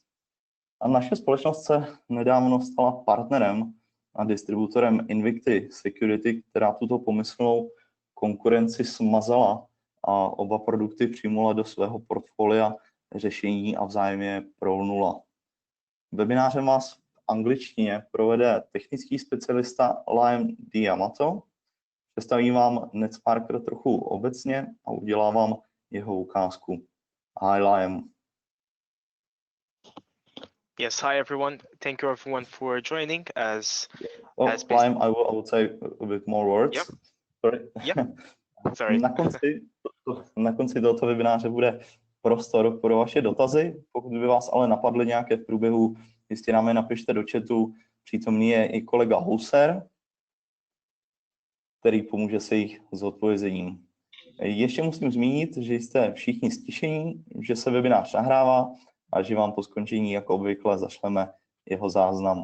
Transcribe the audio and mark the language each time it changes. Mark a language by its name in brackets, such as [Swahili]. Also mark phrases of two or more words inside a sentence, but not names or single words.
[Czech] A naše společnost se nedávno stala partnerem a distributorem Invicti Security, která tuto pomyslnou konkurenci smazala a oba produkty přijmula do svého portfolia řešení a vzájemně prolnula. Webinářem vás v angličtině provede technický specialista Liam Diamato. Představím vám Netsparker trochu obecně a udělám vám jeho ukázku. [English] Hi Liam. Yes, hi everyone. Thank you everyone for joining. Liam, I will say a bit more words. Yep. Sorry. Yep. Sorry. [Czech] Na konci tohoto webináře bude prostor pro vaše dotazy. Pokud by vás ale napadly nějaké v průběhu, jistě nám je napište do chatu. Přítomný je i kolega Houser, který pomůže se jich zodpovězením. Ještě musím zmínit, že jste všichni stišení, že se webinář nahrává a že vám po skončení jako obvykle zašleme jeho záznam.